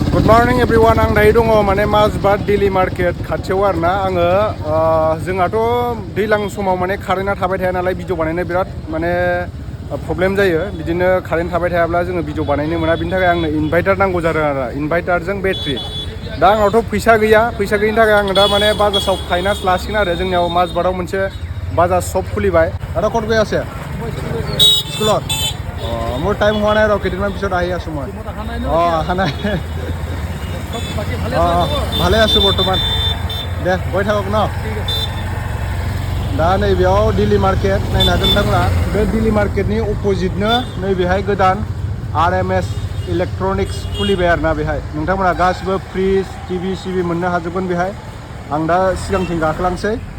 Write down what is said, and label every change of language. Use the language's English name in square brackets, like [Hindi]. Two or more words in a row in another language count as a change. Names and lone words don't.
[English] good morning everyone [Bodo] आं दायो दङ माने माजबाद डेलि मार्केट खाथियाव आरोना आङो जोंहाथ' दैज्लां समाव माने कारेन्टआ थाबाय थाया नालाय भिडिअ बानायनो बिराद माने प्रब्लेम जायो बिदिनो कारेन्ट थाबाय थायाब्ला जोङो भिडिअ बानायनो मोना बिनि थाखाय आंनो इनभार्टार नांगौ जादों आरो इनभार्टारजों बेटारि दा आंनावथ' फैसा गैया फैसा गैयिनि थाखाय आङो दा माने बाजाजाव फाइनान्स लासिगोन आरो जोंनियाव माजबादाव मोनसे बाजाज शप खुलिबाय दादा [Assamese] ক'ত গৈ আছে স্কুলত মোৰ টাইম হোৱা নাই আৰু কেইদিনমান পিছত আহি আছোঁ মই অহা নাই ভালে আছোঁ বৰ্তমান দে গৈ থাকক ন [Bodo] दा नैबेयाव दिल्ली मार्केट नायनो हागोन नोंथांमोना बे दिल्ली मार्केटनि अपोजिटनो नैबेहाय गोदान RMS इलेक्ट्रनिक्स खुलिबाय आरोना बेहाय नोंथांमोना गासिबो फ्रिज टिभि सिभि मोननो हाजोबगोन बेहाय आं दा सिगांथिं गाखोलांसै